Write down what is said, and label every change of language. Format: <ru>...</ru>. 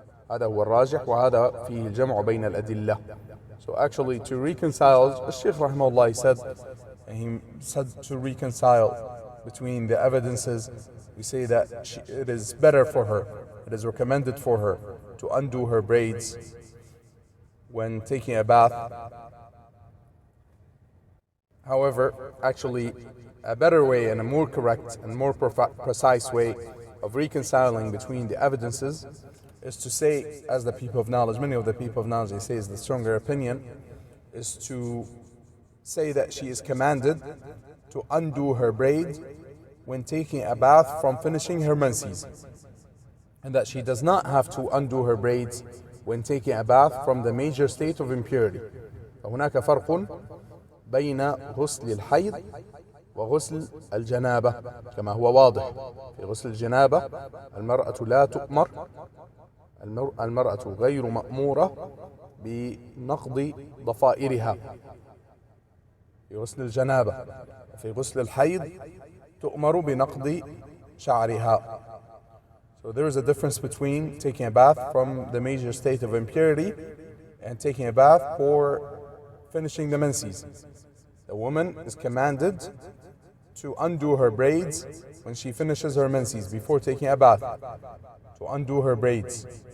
<ar>هذا هو الراجح, وهذا فيه الجمع بين الأدلة.</ar> <en>So actually, to reconcile, Sheikh rahimahullah, he said to reconcile between the evidences, we say that it is better for her, it is recommended for her to undo her braids when taking a bath. However, actually, a better way and a more correct and more precise way of reconciling between the evidences is to say, as the people of knowledge, many of the people of knowledge, they say is the stronger opinion, is to say that she is commanded to undo her braid when taking a bath from finishing her menses, and that she does not have to undo her braids when taking a bath from the major state of impurity.</en> <ar>فهناك فرق بين غسل الحيض وغسل الجنابة كما هو واضح. في غسل الجنابة المرأة لا تؤمر، المرأة غير مأمورة بنقض ضفائرها في غسل الجنابة. في غسل الحيض تؤمر بنقض شعرها.</ar> <en>So there is a difference between taking a bath from the major state of impurity and taking a bath for finishing the menses. The woman is commanded to undo her braids when she finishes her menses before taking a bath, to undo her braids.</en>